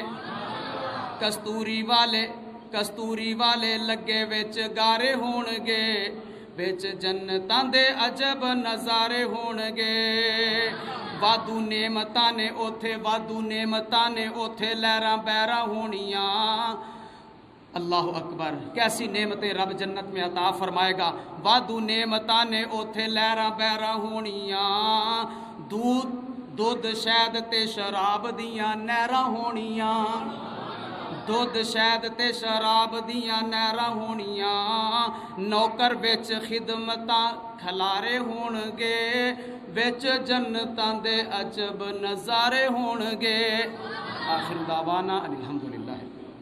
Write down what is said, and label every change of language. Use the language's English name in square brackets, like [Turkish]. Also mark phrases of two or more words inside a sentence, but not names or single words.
[Punjabi] ਕਸਤੂਰੀ ਵਾਲੇ ਲੱਗੇ ਵਿੱਚ ਗਾਰੇ ਹੋਣਗੇ, ਵਿੱਚ ਜੰਨਤਾਂ ਦੇ ਅਜਬ ਨਜ਼ਾਰੇ ਹੋਣਗੇ। ਵਾਧੂ ਨੇਮਤਾਂ ਨੇ ਓਥੇ, ਵਾਧੂ ਨੇਮਤਾਂ ਨੇ ਓਥੇ ਲਹਿਰਾਂ ਬਹਿਰਾਂ ਹੋਣੀਆਂ। [Urdu] اللہ اکبر، کیسی نعمتیں رب جنت میں عطا فرمائے گا. [Punjabi] ਵਾਧੂ ਨੇਮਤਾਂ ਨੇ ਓਥੇ ਲਹਿਰਾਂ ਬਹਿਰਾਂ ਹੋਣੀਆਂ। ਦੁੱਧ ਸ਼ਹਿਦ ਤੇ ਸ਼ਰਾਬ ਦੀਆਂ ਨਹਿਰਾਂ ਹੋਣੀਆਂ, ਦੁੱਧ ਸ਼ਹਿਦ ਤੇ ਸ਼ਰਾਬ ਦੀਆਂ ਨਹਿਰਾਂ ਹੋਣੀਆਂ। ਨੌਕਰ ਵਿੱਚ ਖ਼ਿਦਮਤਾਂ ਖਲਾਰੇ ਹੋਣਗੇ, ਵਿੱਚ ਜੰਨਤਾਂ ਦੇ ਅਜਬ ਨਜ਼ਾਰੇ ਹੋਣਗੇ। [Arabic] وآخر دعوانا الحمد لله.